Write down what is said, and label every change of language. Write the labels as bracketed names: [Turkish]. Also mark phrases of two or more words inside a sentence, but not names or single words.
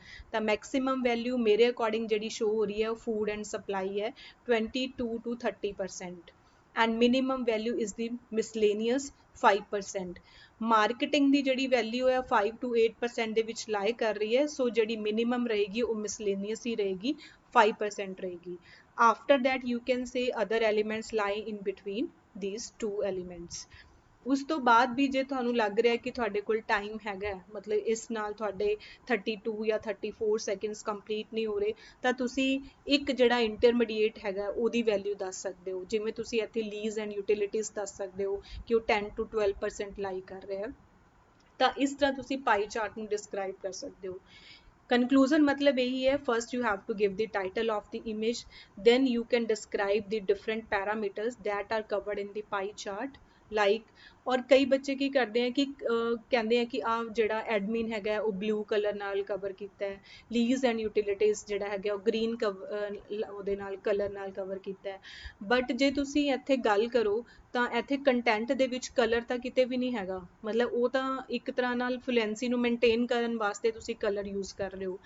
[Punjabi] ਤਾਂ [English] maximum value [Punjabi] ਮੇਰੇ ਅਕੋਰਡਿੰਗ ਜਿਹੜੀ ਸ਼ੋ ਹੋ ਰਹੀ ਹੈ ਉਹ [English] food and supply [Punjabi] ਹੈ 22 to 30%, [English] and minimum value is the miscellaneous [Punjabi] 5%। ਮਾਰਕੀਟਿੰਗ ਦੀ ਜਿਹੜੀ ਵੈਲਿਊ ਹੈ 5 to 8% ਦੇ ਵਿੱਚ ਲਾਏ ਕਰ ਰਹੀ ਹੈ, ਸੋ ਜਿਹੜੀ ਮਿਨੀਮਮ ਰਹੇਗੀ ਉਹ ਮਿਸਲੇਨੀਅਸ ਹੀ ਰਹੇਗੀ, 5% ਰਹੇਗੀ। [English] after that you can say other elements lie in between these two elements। [Punjabi] ਉਸ ਤੋਂ ਬਾਅਦ ਵੀ ਜੇ ਤੁਹਾਨੂੰ ਲੱਗ ਰਿਹਾ ਕਿ ਤੁਹਾਡੇ ਕੋਲ ਟਾਈਮ ਹੈਗਾ, ਮਤਲਬ ਇਸ ਨਾਲ ਤੁਹਾਡੇ 32 ਜਾਂ 34 [English] seconds complete [Punjabi] ਨਹੀਂ ਹੋ ਰਹੇ, ਤਾਂ ਤੁਸੀਂ ਇੱਕ ਜਿਹੜਾ ਇੰਟਰਮੀਡੀਏਟ ਹੈਗਾ ਉਹਦੀ ਵੈਲਿਊ ਦੱਸ ਸਕਦੇ ਹੋ। ਜਿਵੇਂ ਤੁਸੀਂ ਇੱਥੇ [English] lease and utilities [Punjabi] ਦੱਸ ਸਕਦੇ ਹੋ ਕਿ ਉਹ 10 to 12% ਲਾਈ ਕਰ ਰਿਹਾ ਹੈ। ਤਾਂ ਇਸ ਤਰ੍ਹਾਂ ਤੁਸੀਂ [English] pie chart [Punjabi] ਨੂੰ ਡਿਸਕ੍ਰਾਈਬ ਕਰ ਸਕਦੇ ਹੋ। [Hindi] Conclusion मतलब यही है, [English] first you have to give the title of the image, then you can describe the different parameters that are covered in the pie chart, like [Punjabi] ਔਰ ਕਈ ਬੱਚੇ ਕੀ ਕਰਦੇ ਆ ਕਿ ਕਹਿੰਦੇ ਆ ਕਿ ਆ ਜਿਹੜਾ ਐਡਮਿਨ ਹੈਗਾ ਉਹ [English] blue colour [Punjabi] ਨਾਲ ਕਵਰ ਕੀਤਾ ਹੈ, [English] lease and utilities [Punjabi] ਜਿਹੜਾ ਹੈਗਾ ਉਹ ਗ੍ਰੀਨ ਉਹਦੇ ਨਾਲ ਕਲਰ ਨਾਲ ਕਵਰ ਕੀਤਾ ਹੈ। ਬਟ ਜੇ ਤੁਸੀਂ ਇੱਥੇ ਗੱਲ ਕਰੋ ਤਾਂ ਇੱਥੇ ਕੰਟੈਂਟ ਦੇ ਵਿੱਚ ਕਲਰ ਤਾਂ ਕਿਤੇ ਵੀ ਨਹੀਂ ਹੈਗਾ, ਮਤਲਬ ਉਹ ਤਾਂ ਇੱਕ ਤਰ੍ਹਾਂ ਨਾਲ ਫਲੂਐਂਸੀ ਨੂੰ ਮੇਨਟੇਨ ਕਰਨ ਵਾਸਤੇ ਤੁਸੀਂ [English] colour use [Punjabi] ਕਰ ਰਹੇ ਹੋ।